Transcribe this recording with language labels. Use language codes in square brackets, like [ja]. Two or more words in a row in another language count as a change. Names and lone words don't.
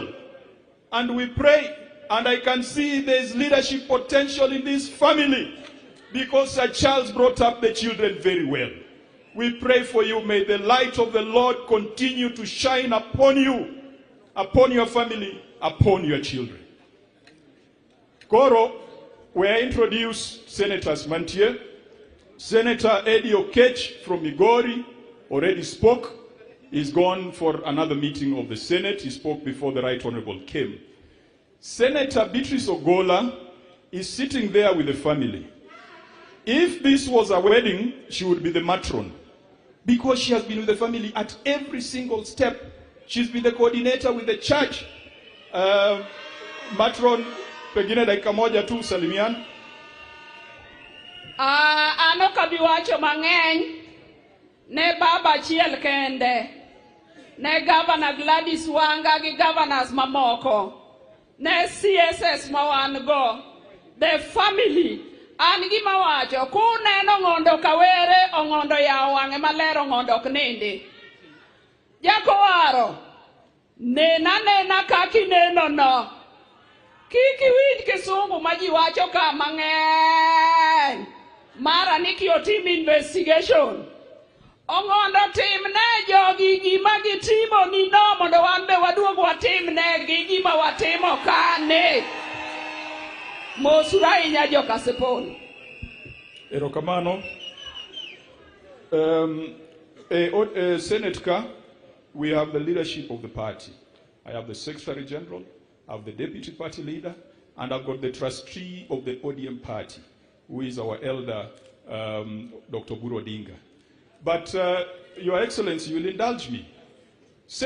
[en] And we pray, and I can see there is leadership potential in this family because Sir Charles brought up the children very well. We pray for you. May the light of the Lord continue to shine upon you, upon your family, upon your children. Koro, we introduce Senators Mantie. Senator Eddie Okech from Migori already spoke. He's gone for another meeting of the Senate. He spoke before the Right Honorable came. Senator Beatrice Ogola is sitting there with the family. If this was a wedding, she would be the matron. Because she has been with the family at every single step. She's been the coordinator with the church. [sw] Matron, pengine dakika moja tu salimiana. [luo] Ano kabiwacho mang'eny ne baba chiel kende, ne Governor Gladys Wanga gi governors mamoko, ne CSS mawan go, [en] the family. [luo] An gima wacho, kuneno ng'ondo kawere, ong'ondo yaw wang'e maler, ong'ondo ok nindi. Jakowaro, nena kaki neno no. Kiki winj kisungu ma ji wacho ka mang'eny. Mara ni otim investigation. Ong'ondo timne jogi gima gitimo ni no mondo wan be waduog watimne gi gima watimo kane. Mosura inya jo Kasipul. Erokamano. Senate ka, [en] we have the leadership of the party. I have the Secretary General, I have the Deputy Party Leader, and I've got the trustee of the ODM party, who is our elder, Dr. Buru Odinga. But, Your Excellency, you will indulge me.